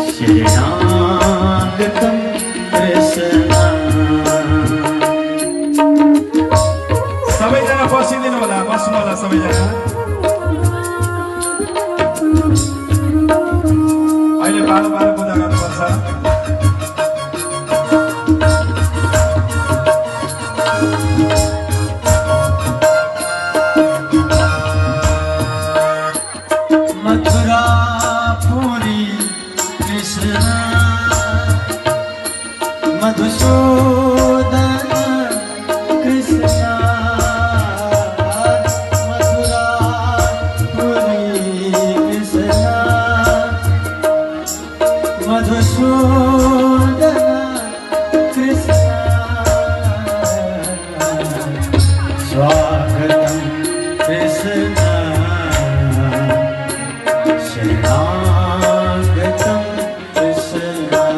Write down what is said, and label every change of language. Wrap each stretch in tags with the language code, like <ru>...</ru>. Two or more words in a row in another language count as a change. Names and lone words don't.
<sa>शरणागतं कृष्ण।</sa> <ne>सबैजना बसिदिनु होला, बस्नु होला सबैजना। अहिले बाह्र पूजा गर्नुपर्छ।</ne> <sa>मथुरापुरी कृष्ण मधुसूदन कृष्ण। मथुरापुरी कृष्ण मधुसूदन कृष्ण। स्वागतं कृष्ण शरणागतं कृष्ण।</sa>